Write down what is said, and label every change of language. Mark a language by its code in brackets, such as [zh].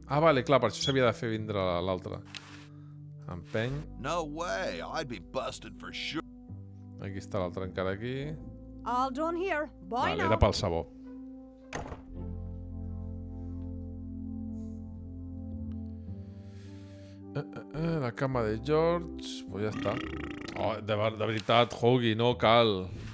[ca] Ah, vale, clar, per això s'havia de fer vindre l'altre. Empeny. [en] No way, I'd be busted for sure. [ca] Aquí està l'altre encara aquí. [en] All done here. Bye [ca] Vale, [en] now. [ca] era pel sabó. La cama de George... Pues ja està. Oh, de veritat, Hoagie, no cal.